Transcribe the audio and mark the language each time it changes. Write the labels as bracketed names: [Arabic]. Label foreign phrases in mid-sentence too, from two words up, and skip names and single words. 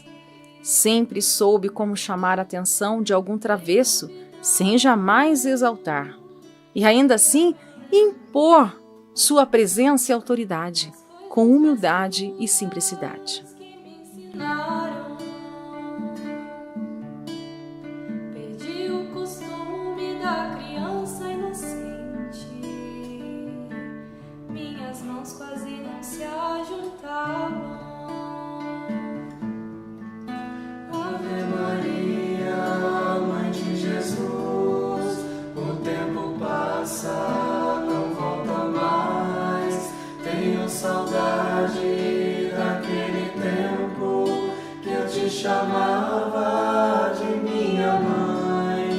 [Portuguese] Sempre soube como chamar a atenção de algum travesso sem jamais exaltar, e ainda assim impor sua presença e autoridade com humildade e simplicidade. Perdi o costume da criança inocente. Minhas mãos quase não se ajuntavam. Ave Maria, Mãe de Jesus, o tempo passa, não volta mais. Tenho saudade daquele tempo que eu te chamava de minha mãe.